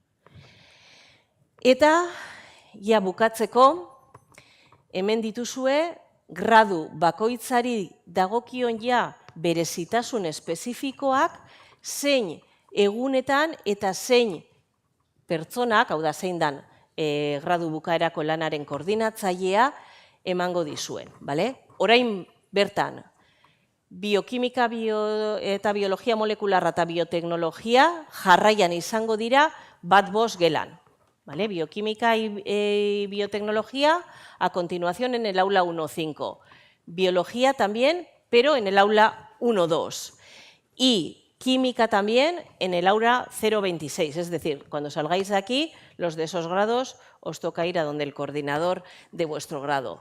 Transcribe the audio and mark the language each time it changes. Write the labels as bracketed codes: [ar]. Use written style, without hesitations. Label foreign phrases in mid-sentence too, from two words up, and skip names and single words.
[eu] Eta, ja bukatzeko, hemen dituzue, gradu bakoitzari dagokion ja berezitasun espezifikoak, zein egunetan eta zein pertsonak, hau da zein dan gradu bukaerako lanaren koordinatzailea emango dizuen. Orain bertan, biokimika eta biologia molekularra eta bioteknologia jarraian izango dira 1-5 gelan. [es] Bioquímica y biotecnología, a continuación en el aula 1.5. Biología también, pero en el aula 1-2. Y química también en el aula 026, es decir, cuando salgáis de aquí, los de esos grados os toca ir a donde el coordinador de vuestro grado.